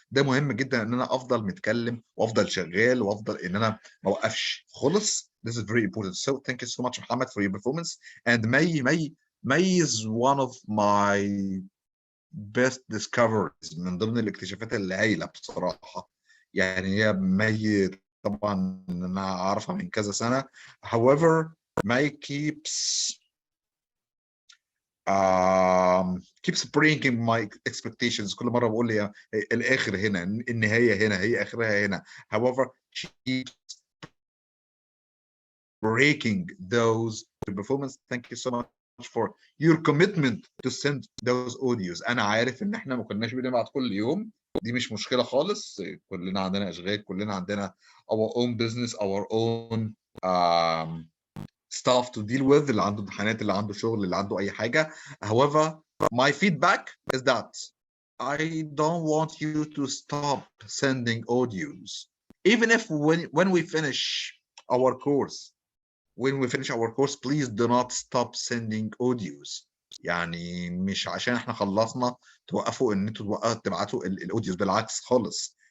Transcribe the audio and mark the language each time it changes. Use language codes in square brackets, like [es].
[ar] ده مهم جدا ان انا افضل متكلم وافضل شغال وافضل ان انا ما اوقفش خالص. [en] This is very important. So thank you so much Muhammad for your performance. And May is one of my best discoveries، [ar] من ضمن الاكتشافات الهائلة بصراحة. يعني هي مي طبعا انا اعرفها من كذا سنة. [en] However, May keeps breaking my expectations. [ar] كل مرة بقول لي الآخر هنا، النهاية هنا، هي آخرها هنا. [en] However, she keeps breaking those performance. Thank you so much for your commitment to send those audios. [ar] أنا عارف إن إحنا ما كناش بنبعت كل يوم، دي مش مشكلة خالص. كلنا عندنا أشغال، كلنا عندنا [en] our own business, our own stuff to deal with. [ar] اللي عنده امتحانات، اللي عنده شغل، اللي عنده أي حاجة. [en] However, my feedback is that I don't want you to stop sending audios. Even if when we finish our course, please do not stop sending audios. [ar] يعني مش عشان احنا خلصنا توقفوا ان انتوا تبعتوا الاوديوز، بالعكس خالص.